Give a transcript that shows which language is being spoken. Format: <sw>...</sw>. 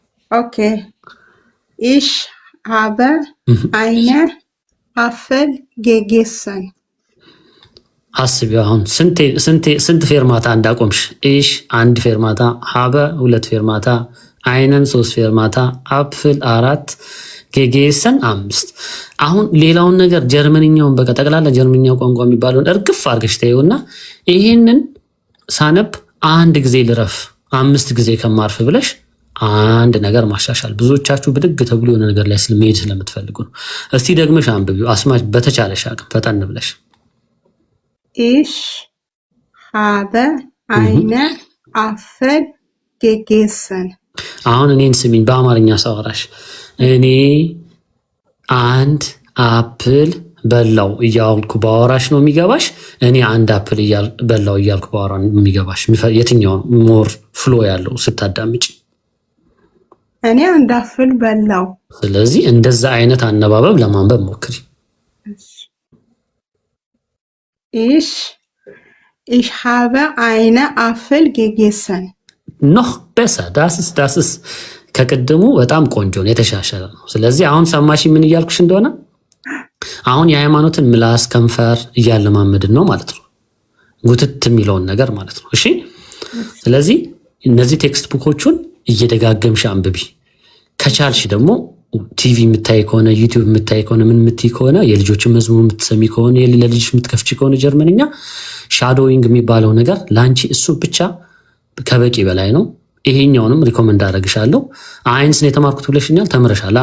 <de>ኦኬ። Ich habe eine Apfel gegessen.</de> <am>አስቢው አሁን ስንት ፌርማታ እንዳቆምሽ። ኢሽ 1 ፌርማታ፣ ሀበ 2 ፌርማታ፣ አይነን 3 ፌርማታ፣ አፕፍል 4፣ ጌጌሰን 5። አሁን ሌላውን ነገር ጀርመንኛውን በቃ ጠቅላላ ጀርመንኛው ቋንቋ የሚባለውን እርግፍ አድርገሽ ተይውና ይሄንን ሳነብ 1 ጊዜ ልረፍ 5 ጊዜ ከማርፍ ብለሽ አንድ ነገር ማሻሻል። ብዙዎቻችሁ ብድግ ተብሎ የሆነ ነገር ላይ ስለመሄድ ስለምትፈልጉ ነው። እስቲ ደግመሽ አንብቢው አስማች በተቻለሽ አቅም ፈጠን ብለሽ።</am> <de>Ich habe eine Apfel gegessen.</de> <am>አሁን እኔን ስሚኝ፣ በአማርኛ ሳወራሽ እኔ 1 አፕል በላው እያልኩ ባወራሽ ነው የሚገባሽ? እኔ 1 አፕል በላው እያልኩ ባወራ ነው የሚገባሽ? የትኛው ሞር ፍሎ ያለው ስታዳምጪ? እኔ 1 አፕል በላው። ስለዚህ እንደዛ አይነት አነባበብ ለማንበብ ሞክሪ።</am> <de>Ich habe eine Apfel gegessen. noch besser das ist</de> <am>ከቅድሙ በጣም ቆንጆ ነው፣ የተሻሻለ ነው። ስለዚህ አሁን ሰማሽ ምን እያልኩሽ እንደሆነ? አሁን የሃይማኖትን ምላስ ከንፈር እያለማመድን ነው ማለት ነው፣ ጉትት የሚለውን ነገር ማለት ነው። እሺ። ስለዚህ እነዚህ ቴክስት ቡኮቹን እየደጋገምሽ አንብቢ። ከቻልሽ ደግሞ ቲቪ የምታይ ከሆነ ዩቲዩብ የምታይ ከሆነ ምን የምትይ ከሆነ የልጆችን መዝሙር የምትሰሚ ከሆነ ለልጅሽ የምትከፍቺ ከሆነ ጀርመንኛ ሻዶዊንግ የሚባለው ነገር ላንቺ እሱ ብቻ ከበቂ በላይ ነው። ይሄኛውንም ሪኮመንድ አደርግሻለሁ። አይንስ ነው የተማርኩት ብለሽኛል፣ ተምረሻል?</am>